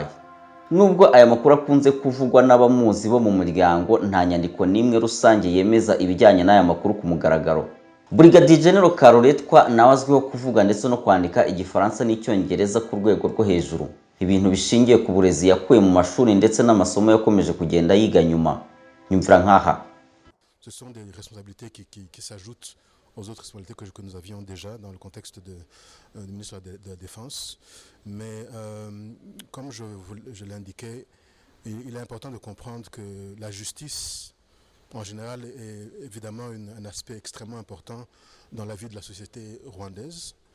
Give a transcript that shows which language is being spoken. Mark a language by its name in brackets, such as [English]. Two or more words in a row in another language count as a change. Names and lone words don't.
[Kinyarwanda] Nubwo aya makuru akunze kuvugwa n'abamuzi bo mu muryango, nta nyandiko n'imwe rusange yemeza ibijyanye n'aya makuru ku mugaragaro. Brigadier General Karuretwa nawe azwiho kuvuga ndetse no kwandika igifaransa n'icyongereza ku rwego rwo hejuru, ibintu bishingiye ku burezi yakuye mu mashuri ndetse n'amasomo yakomeje kugenda yiga nyuma. Nyumvira nkaha. [French] Ce sont des responsabilités qui s'ajoutent aux autres responsabilités que nous avions déjà dans le contexte du ministre de la Défense. Mais comme je l'indiquais, il est important de comprendre que la justice, en général, est évidemment un aspect extrêmement important dans la vie de la société rwandaise.